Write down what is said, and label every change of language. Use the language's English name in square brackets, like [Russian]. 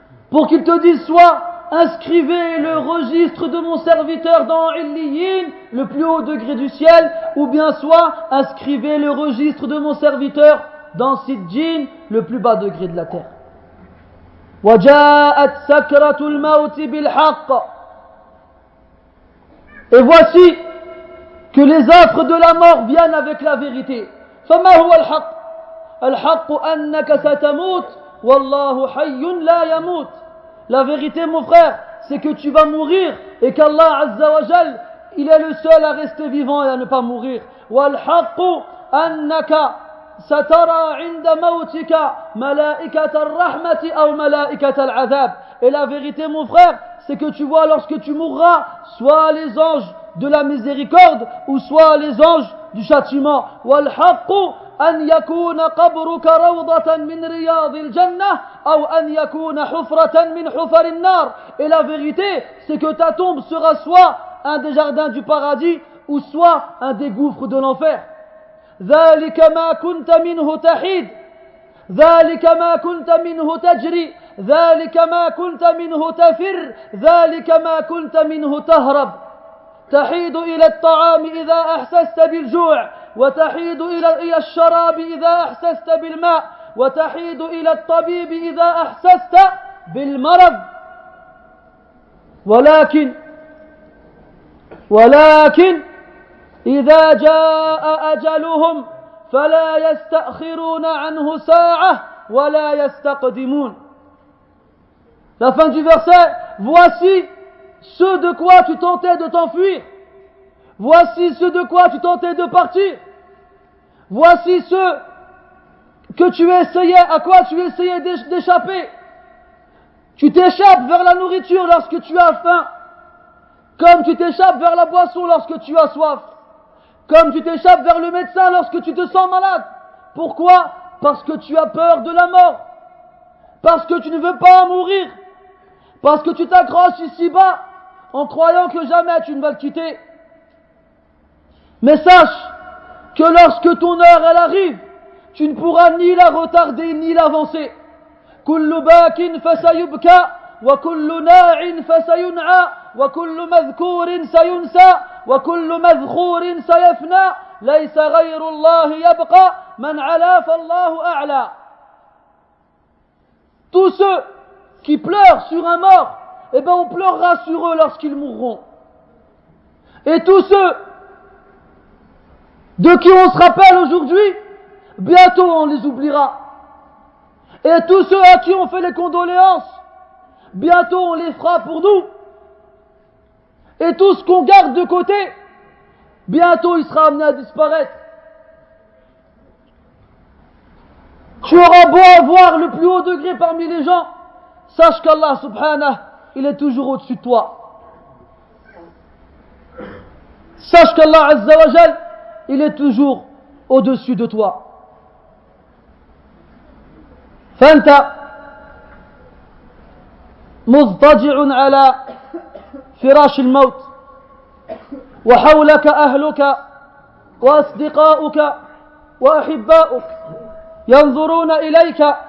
[French] Pour qu'il te dise soit inscrivez le registre de mon serviteur dans illiyin, le plus haut degré du ciel, ou bien soit inscrivez le registre de mon serviteur dans sijjin, le plus bas degré de la terre. [Arabic] وجاءت سكرة الموت بالحق. [French] Et voici que les affres de la mort viennent avec la vérité. [Arabic] فما هو الحق؟ الحق أنك ستموت والله حي لا يموت. [French] La vérité, mon frère, c'est que tu vas mourir et qu'Allah Azza wa Jal, il est le seul à rester vivant et à ne pas mourir. [Arabic] والحق أنك سترى عند موتك ملائكة الرحمة أو ملائكة العذاب. [French] Et la vérité, mon frère, c'est que tu vois lorsque tu mourras, soit les anges de la miséricorde ou soit les anges du châtiment. [Arabic] والحق أن يكون قبرك روضة من رياض الجنة أو أن يكون حفرة من حفر النار. [French] Et la vérité, c'est que ta tombe sera soit un des jardins du paradis ou soit un des gouffres de l'enfer. [Arabic] ذلك ما كنت منه تحيد ذلك ما كنت منه تجري ذلك ما كنت منه تفر ذلك ما كنت منه تهرب. تحيد إلى الطعام إذا أحسست بالجوع وتحيد إلى الشراب إذا أحسست بالماء وتحيد إلى الطبيب إذا أحسست بالمرض. ولكن إذا جاء أجلهم فلا يستأخرون عنه ساعة ولا يستقدمون. [French] La fin du verset, voici ce de quoi tu tentais de t'enfuir. Voici ce de quoi tu tentais de partir. Voici ce que tu essayais, à quoi tu essayais d'échapper. Tu t'échappes vers la nourriture lorsque tu as faim, comme tu t'échappes vers la boisson lorsque tu as soif, comme tu t'échappes vers le médecin lorsque tu te sens malade. Pourquoi? parce que tu as peur de la mort, parce que tu ne veux pas en mourir, parce que tu t'accroches ici-bas en croyant que jamais tu ne vas le quitter. Mais sache que lorsque ton heure elle arrive, tu ne pourras ni la retarder ni l'avancer. [Arabic] كل باك فسيبكى وكل ناع فسينعى وكل مذكور سينسى وكل مذخور سيفنى ليس غير الله يبقى من علا فالله أعلى. [French] Tous ceux qui pleurent sur un mort, eh ben on pleurera sur eux lorsqu'ils mourront. Et tous ceux de qui on se rappelle aujourd'hui, bientôt on les oubliera. Et tous ceux à qui on fait les condoléances, bientôt on les fera pour nous. Et tout ce qu'on garde de côté, bientôt il sera amené à disparaître. Tu auras beau avoir le plus haut degré parmi les gens, sache qu'Allah subhanahu, il est toujours au-dessus de toi. Sache qu'Allah azza wa jal, il est toujours au-dessus de toi. [Arabic] فأنت مضطجع على فراش الموت وحولك أهلك وأصدقاؤك وأحباؤك ينظرون إليك